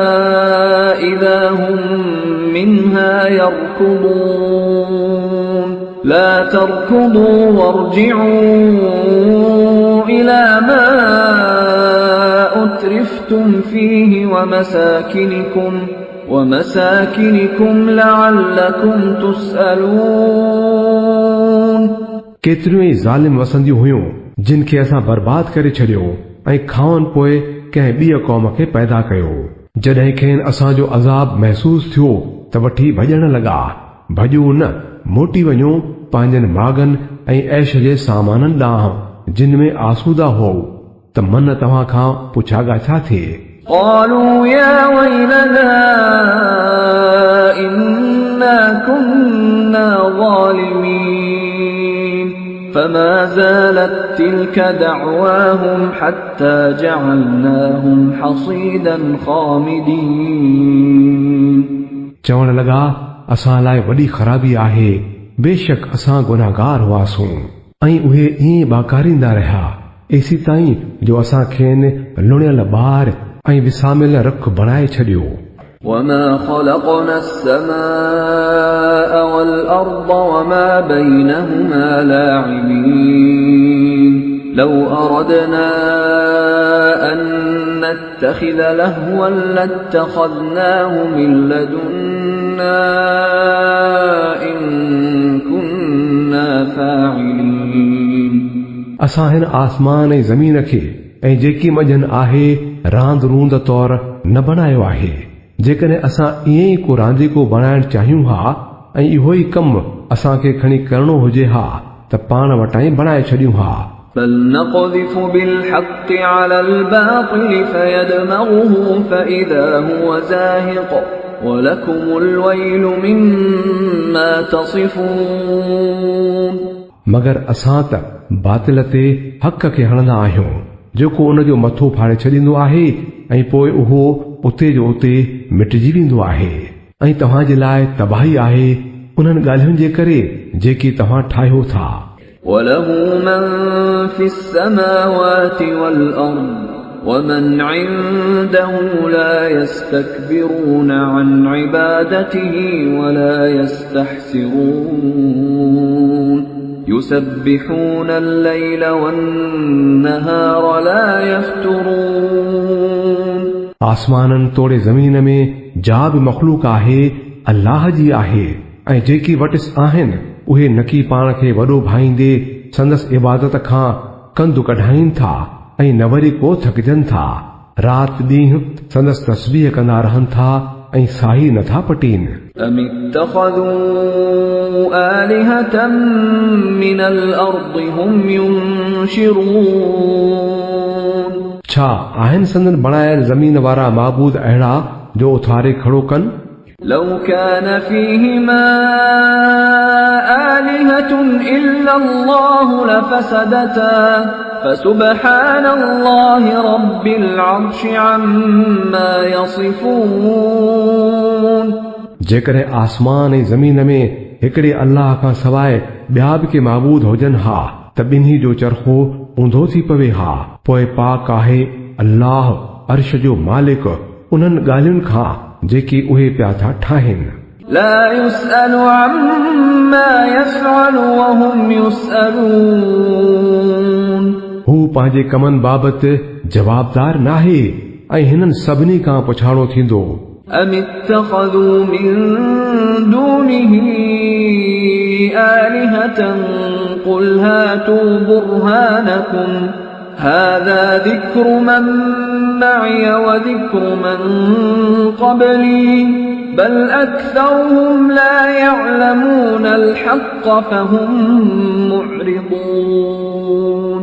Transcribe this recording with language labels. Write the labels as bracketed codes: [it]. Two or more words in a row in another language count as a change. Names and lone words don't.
[ar] إذا هم منها يركضون لا تركضوا وارجعوا إلى ما أترفتم فيه ومساكنكم لعلكم تسألون. [sd] केतिरियूं ई ज़ालिम वसंदियूं हुयूं जिन खे असां बर्बाद करे छॾियो ऐं खावन पोइ कंहिं ॿिए क़ौम खे पैदा कयो. जॾहिं खेनि असांजो अज़ाब महसूस थियो त वठी भॼण लॻा. भॼूं न, मोटी वञो पंहिंजनि मागनि ऐं ऐश जे सामाननि ॾांहुं जिन में आसूदा हो. त मन तव्हां खां पुछागा छा थिए. [ar] قالوا يا ويلنا إنا كنا ظالمين فما زالت تلك دعواهم حتى جعلناهم حصيدا خامدين. [sd] चवण लॻा असां लाइ वॾी ख़राबी आहे, बेशक असां गुनाहगार हुआसूं ऐं उहे ईअं बाकारींदा रहिया एसी ताईं जो असां खेनि लुणियल ॿार ऐं विसामियल रख बणाए छॾियो. [ar] وما خلقنا السماء والأرض وما بينهما لاعبين لو أردنا أن نتخذ لهوا لاتخذناه من لدنا إن كنا فاعلين. [sd] असां हिन आसमान ऐं ज़मीन खे ऐं जेकी मजन आहे रांद रूंद तौर न बणायो आहे. जेकॾहिं असां ईअं ई को रांदीको बणाइण चाहियूं हा ऐं इहो ई कमु असांखे खणी करणो हुजे हा त पाण वटां ई बणाए छॾियूं हा. [ar] بل نقذف بالحق على الباطل فيدمغه فإذا هو زاهق ولكم الويل مما تصفون. [sd] मगर असां त बातिल ते हक़ खे हणंदा आहियूं जेको उन जो मथो फाड़े छॾींदो आहे ऐं पोइ उहो उते जो उते मिटिजी वेंदो आहे ऐं तव्हांजे लाइ तबाही आहे उन्हनि ॻाल्हियुनि जे करे जेकी तव्हां ठाहियो था. [ar] وله من في السماوات والأرض ومن عنده لا يستكبرون عن عبادته ولا يستحسرون يسبحون الليل والنهار لا يفترون. [sd] आसमाननि तोड़े ज़मीन में जा बि मख़लूक आहे अल्लाह जी आहे ऐं जेकी वटिस आहिनि उहे नकी पाण खे वॾो भाईंदे संदसि इबादत खां कंदु कढाइनि था ऐं न वरी को थकिजनि था. राति ॾींहुं संदसि तस्बीह कंदा रहनि था ऐं साही नथा पटीनि. [ar] أم اتخذوا آلهة من الأرض هم ينشرون. [sd] छा आहिनि संदन बणायल ज़मीन वारा माबूद अहिड़ा जो उथारे खड़ो कनि. [ar] لو كان فيهما آلهة إلا الله لفسدتا فسبحان الله رب العرش عما يصفون. [sd] जेकॾहिं आसमान ऐं ज़मीन में हिकिड़े अल्लाह खां सवाइ ॿिया बि के माबूद हुजनि हा त ॿिन्ही जो चरखो ऊंधो थी पवे हा. पोइ पाक आहे अल्लाह अर्श जो मालिक उन्हनि ॻाल्हियुनि खां जेकी उहे पिया था ठाहिनि. [ar] لا يسأل عما يفعل وهم يسألون. [sd] हू पंहिंजे कमनि बाबति जवाबदार नाहे ऐं हिननि सभिनी खां पुछाणो थींदो. [ar] أم اتخذوا من دونه آلهة قل هاتوا برهانكم هذا ذكر من معي وذكر من قبلي بل أكثرهم لا يعلمون الحق فهم معرضون.